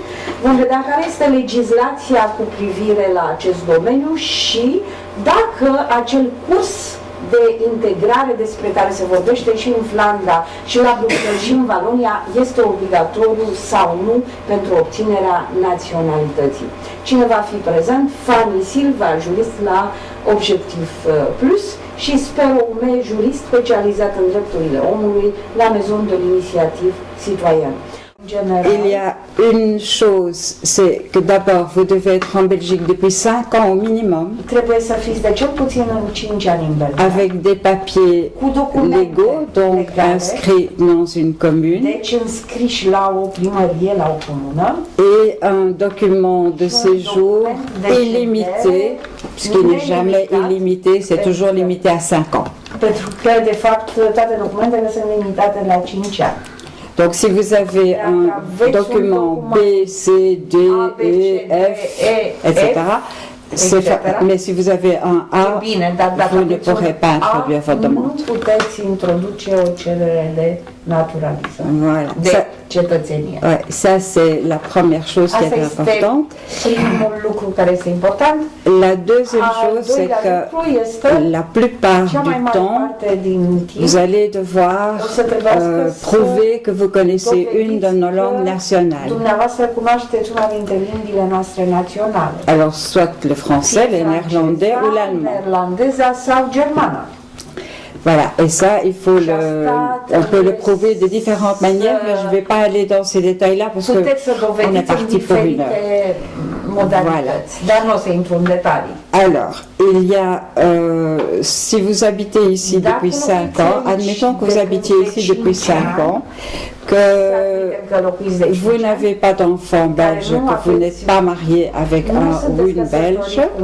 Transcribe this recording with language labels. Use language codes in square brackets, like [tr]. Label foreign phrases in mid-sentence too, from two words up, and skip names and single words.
[ro] Vom vedea care este legislația cu privire la acest domeniu și dacă acel curs de integrare despre care se vorbește și în Flandra, și la Bruxelles, și în Valonia, este obligatoriu sau nu pentru obținerea naționalității. Cine va fi prezent? Fanny Silva, jurist la Obiectiv Plus, și Spero Ume, jurist specializat în drepturile omului la Maison de l'Initiative Citoyenne. [fr] Il y a une chose, c'est que d'abord vous devez être en Belgique depuis 5 ans au minimum, [ro] Trebuie să fiți de cel puțin în 5 ani în Belgia, [fr] avec des papiers légaux, donc inscrits dans une commune, [ro] deci înscriși la o primărie, la o comună, [fr] et un document de séjour illimité, ce qui n'est jamais illimité, c'est toujours limité à 5 ans. [ro] pentru că, de fapt, toate documentele sunt limitate la 5 ani. [fr] Donc si vous avez un document B, C, D, E, F, etc., mais si vous avez un A, vous ne pourrez pas introduire votre demande. [ro] Nu puteți introduce o cerere de naturalizare, [fr] Voilà. [ro] de cetățenie. [fr] Ouais, ça c'est la première chose qui est importante. [ro] Primul lucru care este important. [fr] La deuxième chose, c'est que la plupart du temps, vous allez devoir prouver que vous connaissez une de nos langues nationales. [ro] Dumneavoastră cunoașteți una dintre limbile noastre naționale. [fr] Alors, soit le français, le néerlandais ou l'allemand. [ro] Néerlandeza sau germana. [fr] Voilà, et ça, on peut le prouver de différentes manières, mais je ne vais pas aller dans ces détails-là parce qu'on est parti pour une heure. Voilà. Alors, il y a, si vous habitez ici depuis 5 ans, admettons que vous habitiez ici depuis 5 ans, que vous n'avez pas d'enfant belge, que vous n'êtes pas marié avec un ou une belge,